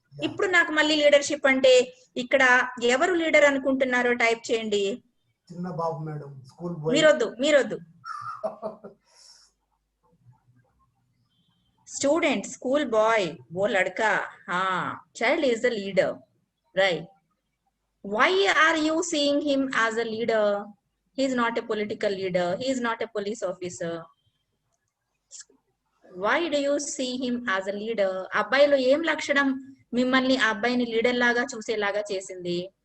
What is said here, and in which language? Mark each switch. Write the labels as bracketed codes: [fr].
[te] ఇప్పుడు నాకు మళ్ళీ లీడర్షిప్ అంటే ఇక్కడ ఎవరు లీడర్ అనుకుంటున్నారో టైప్ చేయండి. చిన్న బాబు madam, school bye. మీరొద్దు [en] student, school boy, [hi] वो लड़का, हाँ, [en] child is the leader, right? Why are you seeing him as a leader? He is not a political leader. He is not a police officer. Why do you see him as a leader? [te] అబ్బాయిలో ఏం లక్షణం మిమ్మల్ని ఆ అబ్బాయిని leader లాగా చూసేలాగా చేసింది?